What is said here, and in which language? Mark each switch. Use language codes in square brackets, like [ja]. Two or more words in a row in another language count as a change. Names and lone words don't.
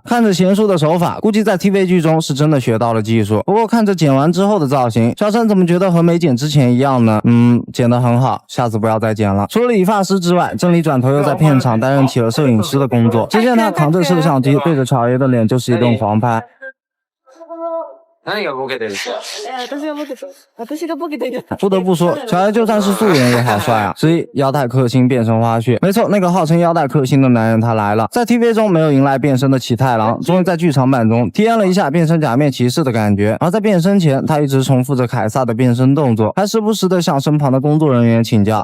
[zh] 看着娴熟的手法，估计在 TV 剧中是真的学到了技术。不过看着剪完之后的造型，小陈怎么觉得和没剪之前一样呢？剪得很好，下次不要再剪了。除了理发师之外，真理转头又在片场担任起了摄影师的工作。只见他扛着摄像机对着巧爷的脸就是一顿狂拍。 [ja] 何がボケてる？ [zh] 不得不说，小爷就算是素颜也好帅啊！11. 腰带克星变身花絮。没错，那个号称腰带克星的男人他来了。在 TV 中没有迎来变身的启太郎，终于在剧场版中体验了一下变身假面骑士的感觉。而在变身前，他一直重复着凯撒的变身动作，还时不时的向身旁的工作人员请教。